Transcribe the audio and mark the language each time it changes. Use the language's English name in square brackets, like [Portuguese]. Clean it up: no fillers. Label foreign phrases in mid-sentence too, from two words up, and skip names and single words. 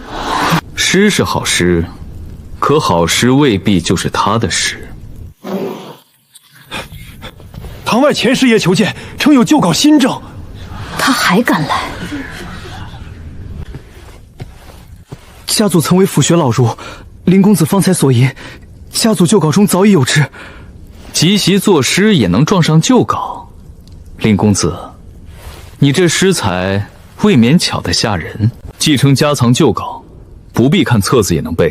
[Chinese] 詩是好詩，可好詩未必就是他的詩。堂外錢師爺求見，稱有舊稿新證。他還敢來？家祖曾為府學老儒，林公子方才所言， 家族舊稿中早已有之。集席作詩也能撞上舊稿，林公子，你这诗才未免巧得吓人。继承家藏旧稿，不必看册子也能背。